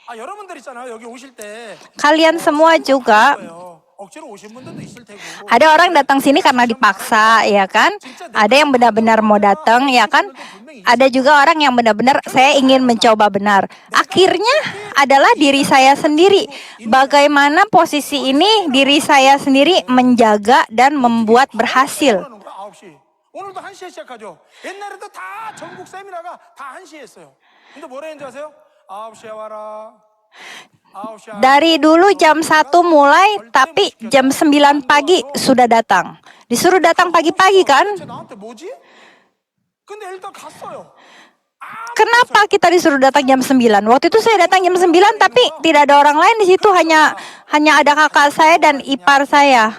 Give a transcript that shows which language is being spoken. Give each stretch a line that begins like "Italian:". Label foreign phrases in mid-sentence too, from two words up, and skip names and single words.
Indonesian: Kalian semua juga, ada orang datang sini karena dipaksa, ya kan? Ada yang benar-benar mau datang, ya kan? Ada juga orang yang benar-benar saya ingin mencoba benar. Akhirnya adalah diri saya sendiri. Bagaimana posisi ini diri saya sendiri menjaga dan membuat berhasil.
Korean: 오늘도 1시에 시작하죠. 옛날에도 다 전국 세미나가 다 1시에 했어요. 근데 뭐라 했는지 아세요? 9시에 와라.
Indonesian: Dari dulu jam 1 mulai, tapi jam 9 pagi sudah datang. Disuruh datang pagi-pagi kan? Kenapa kita disuruh datang jam 9? Waktu itu saya datang jam 9, tapi tidak ada orang lain di situ, hanya ada kakak saya dan ipar saya.